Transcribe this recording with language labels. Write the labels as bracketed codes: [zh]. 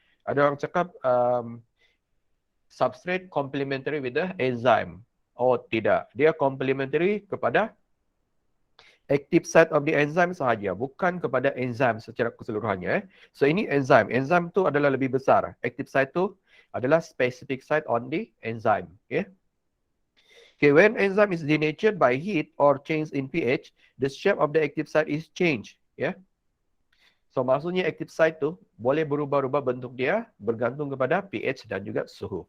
[ms] Ada orang cakap [en] substrate complementary with the enzyme. [ms] Oh, tidak. Dia complementary kepada [en] active site of the enzyme [ms] sahaja, bukan kepada enzyme secara keseluruhannya. [en] So ini enzyme. [ms] Enzyme tu adalah lebih besar. [en] Active site [ms] tu adalah [en] specific site on the enzyme. Okay. Okay, when enzyme is denatured by heat or change in pH, the shape of the active site is changed. Yeah. [ms] So maksudnya active site tu boleh berubah-ubah bentuk dia bergantung kepada pH dan juga suhu.